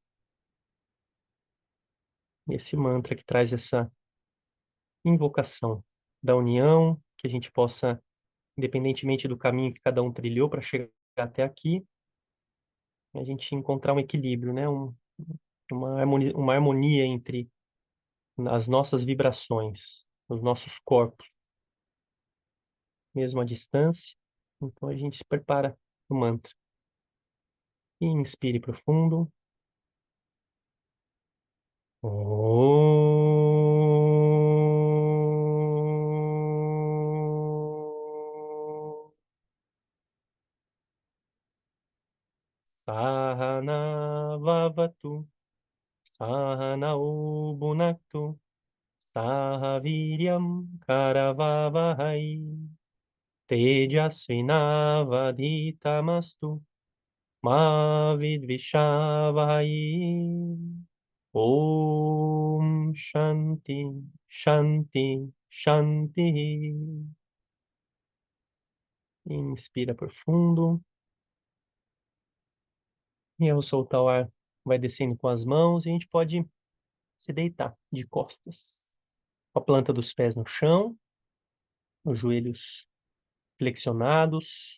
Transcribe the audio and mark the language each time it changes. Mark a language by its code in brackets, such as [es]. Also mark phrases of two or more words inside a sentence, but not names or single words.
[pt] Esse mantra que traz essa invocação da união, que a gente possa, independentemente do caminho que cada um trilhou para chegar até aqui, a gente encontrar um equilíbrio, né? Uma harmonia entre as nossas vibrações, os nossos corpos, mesmo à distância. Então a gente se prepara o mantra. Inspire profundo. Om. [sa] सह नाववतु, सह नौ भुनक्तु, सह वीर्यं करवावहै, तेजस्वि नावधीतमस्तु, मा विद्विषावहै. ॐ शान्तिः, शान्तिः, शान्तिः. [pt] Inspira profundo. E ao soltar o ar, vai descendo com as mãos e a gente pode se deitar de costas, com a planta dos pés no chão, os joelhos flexionados.